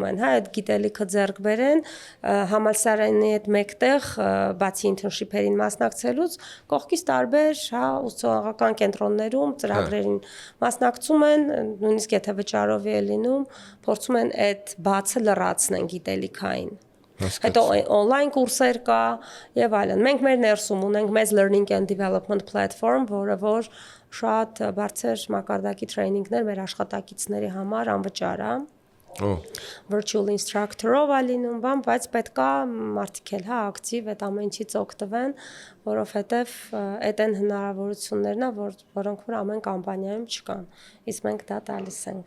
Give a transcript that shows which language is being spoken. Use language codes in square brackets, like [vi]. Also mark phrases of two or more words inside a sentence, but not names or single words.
[hy] են, հա, այդ գիտելիքը ձեռք բերեն, համալսարանի հետ մեկտեղ, բացի internship-երին մասնակցելուց, կողքից տարբեր, հա, ուսուցողական կենտրոններում ծրագրերին մասնակցում են, նույնիսկ եթե վճարով է լինում, փորձում են այդ բացը լրացնեն գիտելիքային։ Հետո on-line կուրսեր կա եւ այլն։ Մենք մեր ներսում ունենք մեծ [en] learning and development platform, [hy] որը որ շատ բարձր մակարդակի տրեյնինգներ մեր աշխատակիցների համար անվճար է։ [en] Virtual instructor- [hy] ով է լինում, բայց պետքա մարդիկ էլ հա ակտիվ այդ ամենից օգտվեն, որովհետեւ այդ են հնարավորություններն է, որոնք որ ամեն կամպանիայում չկան։ Իսկ մենք դա տալիս ենք։